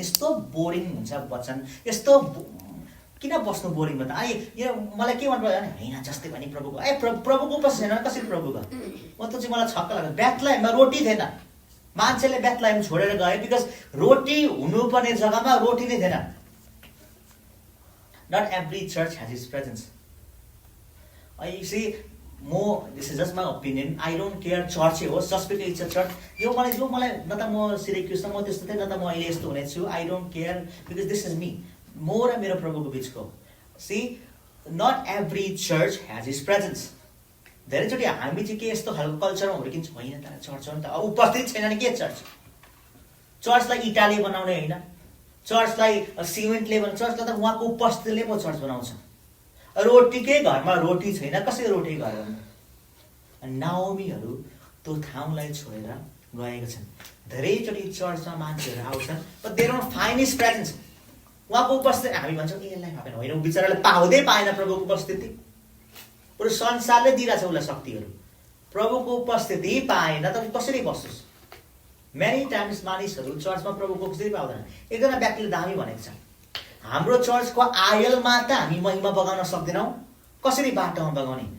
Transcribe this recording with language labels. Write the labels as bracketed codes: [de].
[ne] यस्तो बोरिङ हुन्छ वचन, यस्तो किन बस्नु बोरिङ भन्दा यो मलाई के मन पर्यो भने होइन जस्तै पनि प्रभुको प्रभुको उपस्थिति छैन, कसरी प्रभुको? म त चाहिँ मलाई छक्क लाग्यो। बेथलेहेममा रोटी थिएन, मान्छेले बेथलेहेम छोडेर गए बिकज रोटी हुनुपर्ने जग्गामा रोटी नै थिएन। [en] Not every church has His presence. You see, this is just my opinion. I don't care church होस्, just because it's a church. [ne] यो मलाई न त म सिरिक्युस म त्यस्तो थिएँ, न त म अहिले यस्तो हुनेछु. [en] I don't care because this is me. [ne] म र मेरो प्रभुको बिचको. [en] See, not every church has His presence. [ne] धेरैचोटि हामी चाहिँ के यस्तो खालको कल्चरमा हुर्किन्छौँ, होइन त चर्च हो नि त, उपस्थित छैन नि के चर्च? चर्चलाई इटाले बनाउने होइन, चर्चलाई सिमेन्टले बनाउने, चर्चलाई त उहाँको उपस्थितिले पो चर्च बनाउँछ. रोटीकै घरमा रोटी छैन, कसरी रोटी घर भन्नु? नाओमीहरू त्यो ठाउँलाई छोडेर गएका छन्. धेरैचोटि चर्चमा मान्छेहरू आउँछन्, [en] but they don't find His presence. [ne] उहाँको उपस्थिति हामी भन्छौँ यसलाई पाएन, होइन बिचराले पाउँदै पाएन प्रभुको उपस्थिति. पुरो संसारले दिइरहेछ उसलाई शक्तिहरू, प्रभुको उपस्थिति पाएन त कसरी बस्छस्? मेनी टाइम्स मानिसहरू चर्चमा प्रभुको उपस्थिति पाउँदैन. एकजना व्यक्तिले दामी भनेको छ, हाम्रो चर्चको आयलमा त हामी महिमा बगाउन सक्दैनौँ, कसरी बाटोमा बगाउने?